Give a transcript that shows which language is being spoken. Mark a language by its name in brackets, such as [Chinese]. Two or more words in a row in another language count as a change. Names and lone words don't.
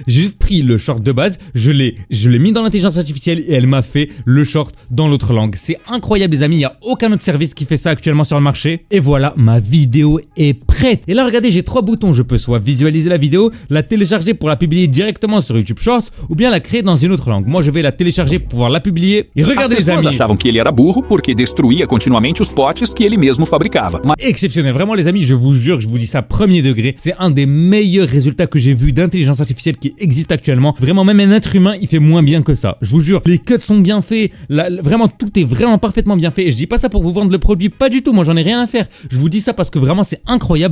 [French] J'ai juste pris le short de base, je l'ai mis dans l'intelligence artificielle et elle m'a fait le short dans l'autre langue. C'est incroyable les amis, il n'y a aucun autre service qui fait ça actuellement sur le marché. Et voilà, ma vidéo est prête. Et là, regardez, j'ai 3 boutons. Je peux soit visualiser la vidéo, la télécharger pour la publier directement sur YouTube Shorts ou bien la créer dans une autre langue. Moi, je vais la télécharger pour pouvoir la publier. Et regardez les amis. [Portuguese] Burro porque destruía continuamente os potes que ele mesmo fabricava. [French] Exceptionnel, vraiment les amis, je vous jure, je vous dis ça premier degré, c'est un des meilleurs résultats que j'ai vu d'intelligence artificielle qui existe actuellement. Vraiment, même un être humain, il fait moins bien que ça. Je vous jure, les cuts sont bien faits, vraiment tout est vraiment parfaitement bien fait. Et je dis pas ça pour vous vendre le produit, pas du tout, moi j'en ai rien à faire. Je vous dis ça parce que vraiment c'est incroyable.